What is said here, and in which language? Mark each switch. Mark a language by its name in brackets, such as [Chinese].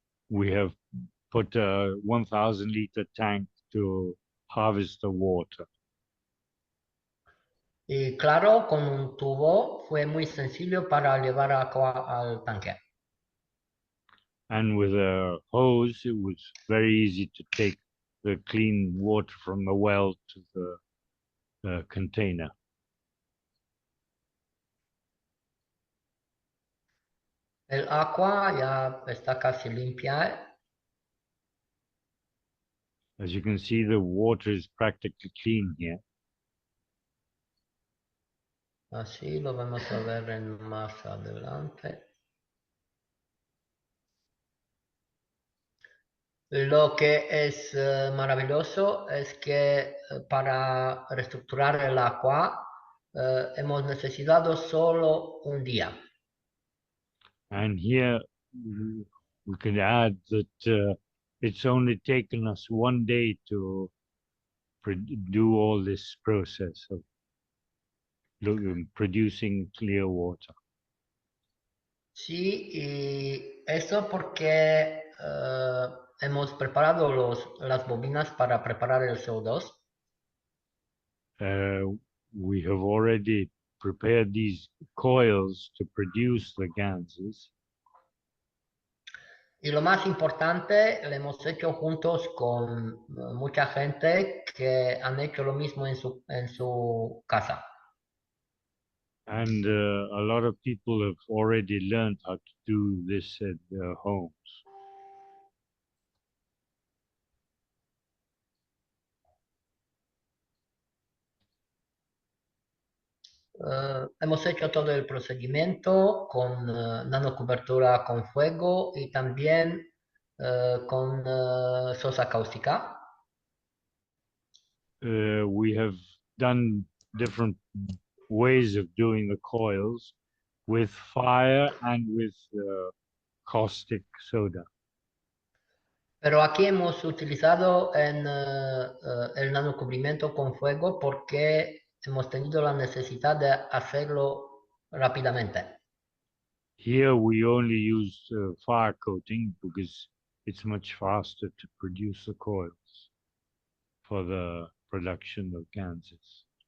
[English] we have put a 1,000-liter tank to harvest the water. [Spanish] Y claro, con un tubo fue muy sencillo para llevar agua al tanque. [English] And with a hose, it was very easy to take the clean water from the well to the container. [Spanish] El agua ya está casi limpia. [English] As you can see, the water is practically clean here. [Spanish] Así lo vamos a ver más adelante. Lo que es maravilloso es que para reestructurar el agua hemos necesitado solo un día. [English] And here we can add that it's only taken us one day to do all this process of producing clear water. [Spanish] Sí, y eso porque hemos preparado las bobinas para preparar el CO2. [English] We have already prepared these coils to produce the gases. [Spanish] Y lo más importante, lo hemos hecho juntos con mucha gente que han hecho lo mismo en su casa. [English] And a lot of people have already learned how to do this at their homes. [Spanish] Hemos hecho todo el procedimiento con nanocobertura con fuego y también con sosa cáustica. [English] We have done different ways of doing the coils with fire and with caustic soda. [Spanish] Pero aquí hemos utilizado el nanocubrimiento con fuego porque hemos tenido la necesidad de hacerlo rápidamente. [English] Here we only use fire coating because it's much faster to produce the coils for the production of gases.